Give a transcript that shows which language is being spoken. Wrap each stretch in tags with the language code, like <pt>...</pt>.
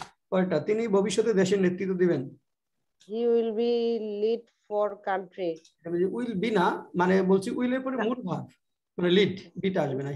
<bn>পরেরটা, তিনি ভবিষ্যতে দেশের নেতৃত্ব দিবেন।</bn> <en>He will be lead for country.</en> <bn>Will be না, মানে বলছি উইল এর পরে মূল ভার্ব, মানে লিড, বিটা আসবে না।</bn>